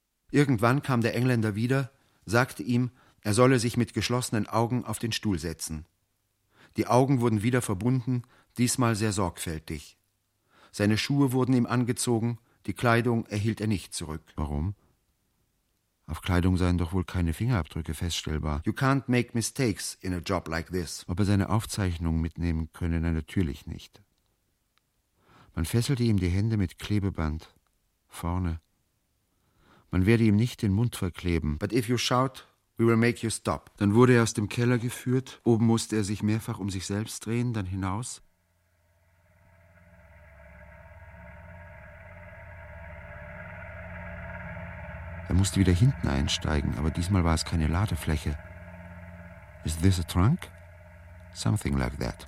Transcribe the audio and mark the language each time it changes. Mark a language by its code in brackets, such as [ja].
[de] Irgendwann kam der Engländer wieder, sagte ihm, er solle sich mit geschlossenen Augen auf den Stuhl setzen. Die Augen wurden wieder verbunden, diesmal sehr sorgfältig. Seine Schuhe wurden ihm angezogen, die Kleidung erhielt er nicht zurück. Warum? Auf Kleidung seien doch wohl keine Fingerabdrücke feststellbar. [en] You can't make mistakes in a job like this. [de] Ob er seine Aufzeichnungen mitnehmen könne, nein, natürlich nicht. Man fesselte ihm die Hände mit Klebeband vorne. Man werde ihm nicht den Mund verkleben. [en] But if you shout, we will make you stop. [de] Dann wurde er aus dem Keller geführt. Oben musste er sich mehrfach um sich selbst drehen, dann hinaus. Er musste wieder hinten einsteigen, aber diesmal war es keine Ladefläche. [en] Is this a trunk? Something like that.